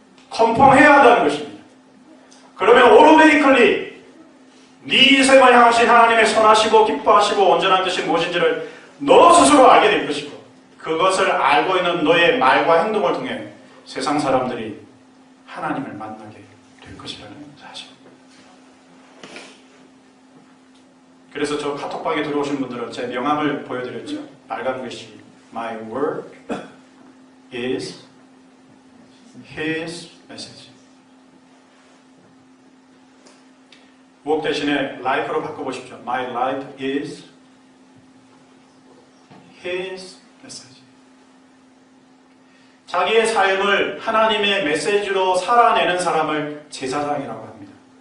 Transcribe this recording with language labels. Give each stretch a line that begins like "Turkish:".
Korean: 컨펌해야 한다는 것입니다. 그러면 오토매티컬리 네 인생을 향하신 하나님의 선하시고 기뻐하시고 온전한 뜻이 무엇인지를 너 스스로 알게 될 것이고, 그것을 알고 있는 너의 말과 행동을 통해 세상 사람들이 하나님을 만나게 될 것이라는 사실입니다. 그래서 저 카톡방에 들어오신 분들은 제 명함을 보여드렸죠. 빨간 글씨
English: My work is His message.
Korean: work 대신에 life로 바꿔보십시오.
English: My life is His message.
Korean: 자기의 삶을 하나님의 메시지로 살아내는 사람을 제사장이라고 합니다.